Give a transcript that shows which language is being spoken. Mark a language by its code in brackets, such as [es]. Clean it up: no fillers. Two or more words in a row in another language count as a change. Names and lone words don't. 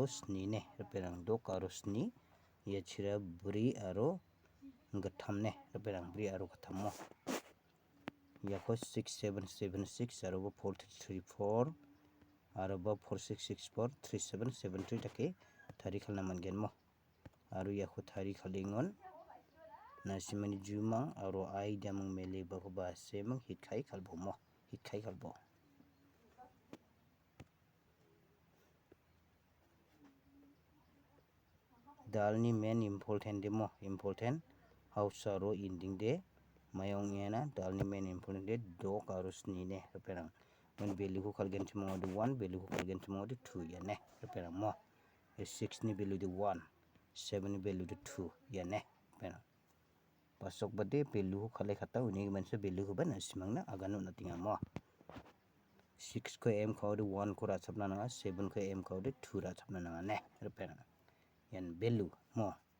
[grt] sni ne rupiah dok aro sni ya chira bri aro gatham ne rupiah bri aro gatham mo yako 6776 aro 4334 aro 4664 3773 take thari khalna mangen mo aro yako thari khalingon nasimani jumang aro ai damang mele bako ba semang hit khai khalbo mo hit khai khalbo dalni [en] main important [grt] de mo [en] important house [grt] aro ending de mayong ena dalni [en] main important [grt] de dok aro sni ne rupiah when value ko khalgen chimo de 1 value ko khalgen chimo de 2 ya ne rupiah mo 6 ni value de 1 7 ni value de 2 ya ne rupiah pasok bade value ko khalai khata uni manse value ko ban simang na aganu na tinga mo 6 ko m khawde 1 ko rachapna nanga 7 ko m khawde 2 rachapna nanga ne rupena yan value mo